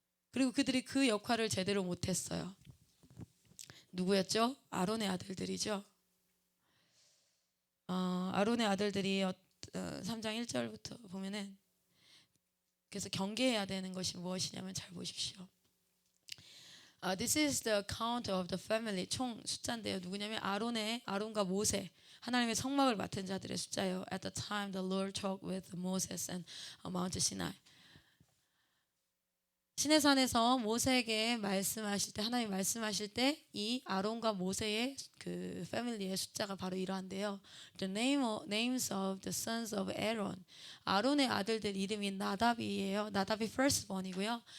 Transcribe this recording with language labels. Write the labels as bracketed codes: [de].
[ko] 그리고 그들이 그 역할을 제대로 못했어요. 누구였죠? 아론의 아들들이죠. 아론의 아들들이 3장 1절부터 보면은, 그래서 경계해야 되는 것이 무엇이냐면 잘 보십시오. [en] This is the account of the family. [ko] 총 숫자인데요. 누구냐면 아론과 모세, 하나님의 성막을 맡은 자들의 숫자예요. [en] At the time the Lord talked with Moses and Mount Sinai. [ko] 시내산에서 모세에게 말씀하실 때, 하나님 말씀하실 때 이 아론과 모세의 그 패밀리의 숫자가 바로 이러한데요. [en] The names of the sons of Aaron. [ko] 아론의 아들들 이름이 나답이에요. 나답이 firstborn이고요.